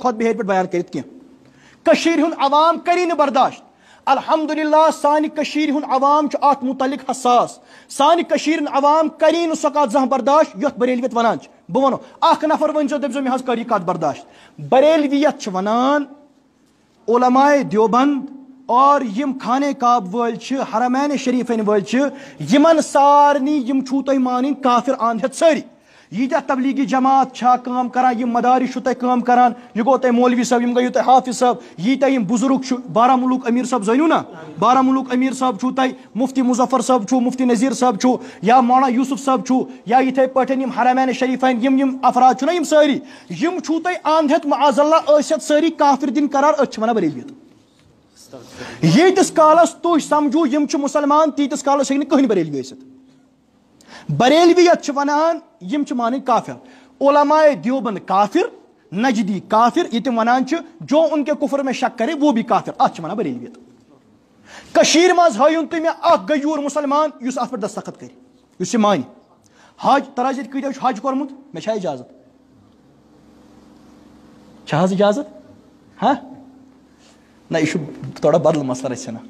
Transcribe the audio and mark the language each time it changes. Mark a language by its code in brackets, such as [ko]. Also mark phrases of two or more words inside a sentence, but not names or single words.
[ks] خۄد بِہٲرۍ پٮ۪ٹھ بیان کٔرِتھ کینٛہہ کٔشیٖرِ ہُنٛد عوام کری نہٕ برداشت الحمدُاللہ سانہِ کٔشیٖرِ ہُنٛد عوام چھُ اَتھ مُتعلق حساس سانہِ کٔشیٖرِ ہُنٛد عوام کری نہٕ سۄ کَتھ زانٛہہ برداشت یۄس بریلویت وَنان چھِ بہٕ وَنو اکھ نفر ؤنۍزیو دٔپۍزیو مےٚ حظ کر یہِ کَتھ برداشت بریلویت چھِ وَنان علماء دیوبند اور یِم خانے کعب وٲلۍ چھِ حرمین شریٖفن وٲلۍ چھِ یِمن سارنٕے یِم چھُو تۄہہِ مانٕنۍ کافر اند ہٮ۪تھ سٲری یہ تبلیغی جماعت چھا کام کران، یہ مدارس چھو تہ کام کران، یہ گو تہ مولوی صاحب، یم گیو تہ حافظ صاحب، یہ تہ یم بزرگ چھو بارہمولک امیر صاحب زٲنِو نا، بارہمولک امیر صاحب چھو تہ، مفتی مظفر صاحب چھو، مفتی نذیر صاحب چھو، یا مولانا یوسف صاحب چھو، یا یتھے پٲٹھۍ یم حرمین شریفین یم افراد چھو نا یم ساری، یم چھو تہ اند ہیتھ [ar] معاذ اللہ [ks] ٲسِتھ ساری کافر دِنۍ قرار، أسۍ چھِ ونان بریلویت. ییتِس کالس تُہۍ سمجھو یم چھِ مسلمان تیٖتِس کالس ہیٚکہِ نہٕ کٕہٕنۍ بریلوی ٲسِتھ. بریلویت چھِ ونان یم چھِ مانٕنۍ کافر. [ur] علماء دیوبند کافر، نجدی کافر، [ks] یہ تم ونان چھِ [ur] جو ان کے کفر میں شک کرے وہ بھی کافر، [ks] اتھ چھِ ونان بریلویت. کشیر مز ہٲیُن تُہۍ مےٚ اکھ غیور مسلمان یُس اتھ پٮ۪ٹھ دستخط کرِ، یُس یہِ مانہِ. حج تراز ییٚتہِ کۭتیاہ چھُ حج کوٚرمُت؟ مےٚ چھا اجازت؟ چھا حظ اجازت؟ ہاں نہ، یہ چھُ تھوڑا بدل مسلہٕ رژھِ نا.